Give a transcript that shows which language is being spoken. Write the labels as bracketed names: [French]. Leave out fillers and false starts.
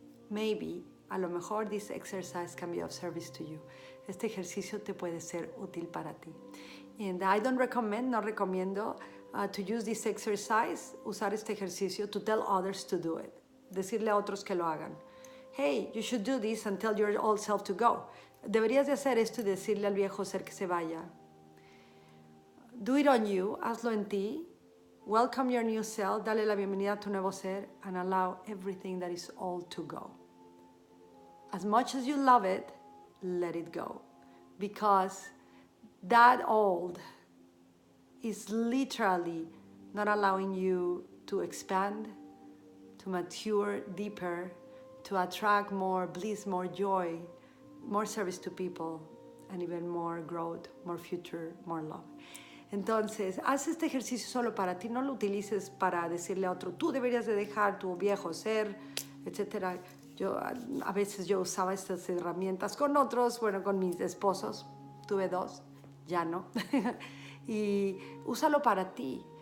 [English] Maybe, [Spanish] a lo mejor, [English] this exercise can be of service to you. [Spanish] Este ejercicio te puede ser útil para ti. [English] And I don't recommend, [Spanish] no recomiendo [English] to use this exercise, [Spanish] usar este ejercicio, to tell others to do it. Decirle a otros que lo hagan. [English] Hey, you should do this and tell your old self to go. [Spanish] Deberías de hacer esto y decirle al viejo ser que se vaya. [English] Do it on you, [Spanish] hazlo en ti. [English] Welcome your new self, [Spanish] dale la bienvenida a tu nuevo ser, [English] and allow everything that is old to go. As much as you love it, let it go. Because that old is literally not allowing you to expand, to mature deeper, to attract more bliss, more joy, more service to people, and even more growth, more future, more love. [Spanish] Entonces, haz este ejercicio solo para ti, no lo utilices para decirle a otro, tú deberías de dejar tu viejo ser, etc. A veces yo usaba estas herramientas con otros, bueno, con mis esposos, tuve 2, ya no. Y úsalo para ti.